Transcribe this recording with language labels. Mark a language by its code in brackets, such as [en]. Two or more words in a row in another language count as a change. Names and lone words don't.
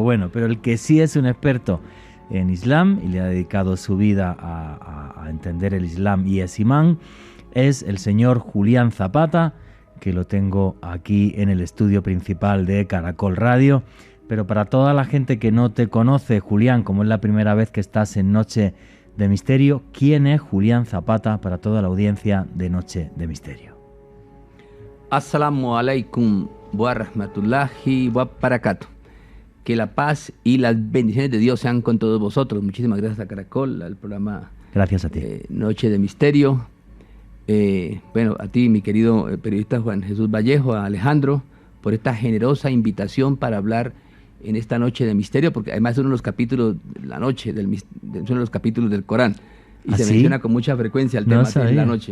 [es] Bueno, pero el que sí es un experto en Islam y le ha dedicado su vida a entender el Islam y es imán, es el señor Julián Zapata, que lo tengo aquí en el estudio principal de Caracol Radio. Pero para toda la gente que no te conoce, Julián, como es la primera vez que estás en Noche de Misterio, ¿quién es Julián Zapata para toda la audiencia de Noche de Misterio? [ar] السلام عليكم ورحمة الله وبركاته. [es] Que la paz y las bendiciones de Dios sean con todos vosotros. Muchísimas gracias a Caracol, al programa Gracias a ti. Noche de Misterio. Bueno, a ti, mi querido periodista Juan Jesús Vallejo, a Alejandro, por esta generosa invitación para hablar en esta Noche de Misterio, porque además es uno de los capítulos de la noche, son uno de los capítulos del Corán, y se menciona con mucha frecuencia el tema de la noche.